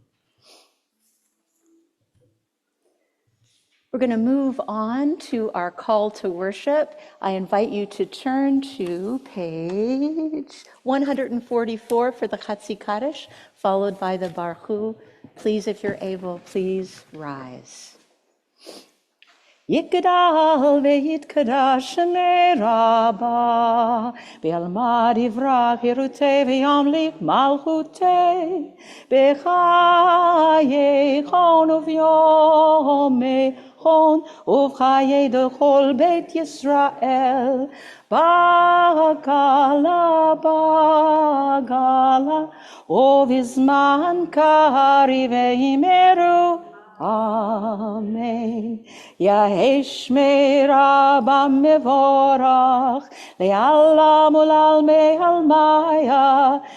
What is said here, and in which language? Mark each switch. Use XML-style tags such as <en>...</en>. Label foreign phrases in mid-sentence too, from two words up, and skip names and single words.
<en>We're going to move on to our call to worship. I invite you to turn to page 144 for the Chatzi Kaddish, followed by the Baruch. Please, if you're able, please rise.</en> <arc>יתגדל ויתקדש שמה רבא בעלמא די ברא כרעותה וימליך מלכותה בחייכון וביומיכון ובחיי דכל בית ישראל, בעגלא בעגלא ובזמן קריב ואמרו אמן. יהא שמה רבא מברך לעלם ולעלמי עלמיא</arc>